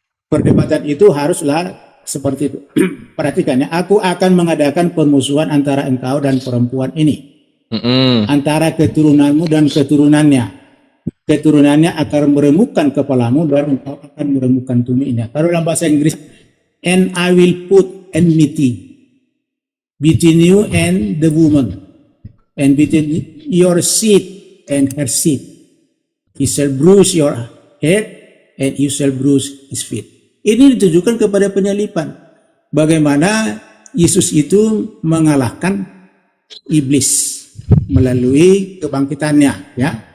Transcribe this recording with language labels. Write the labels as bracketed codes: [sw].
[id] perdebatan itu haruslah seperti itu. Perhatikan ya, aku akan mengadakan permusuhan antara engkau dan perempuan ini. Antara keturunanmu dan keturunannya. Keturunannya akan meremukkan kepalamu dan engkau akan meremukkan tumitnya. Kalau dalam bahasa Inggris, [en] and I will put enmity between you and the woman, and between your seed and her seed. He shall bruise your head, and you shall bruise his feet. [id] Ini ditujukan kepada penyalipan. Bagaimana Yesus itu mengalahkan iblis melalui kebangkitannya, ya.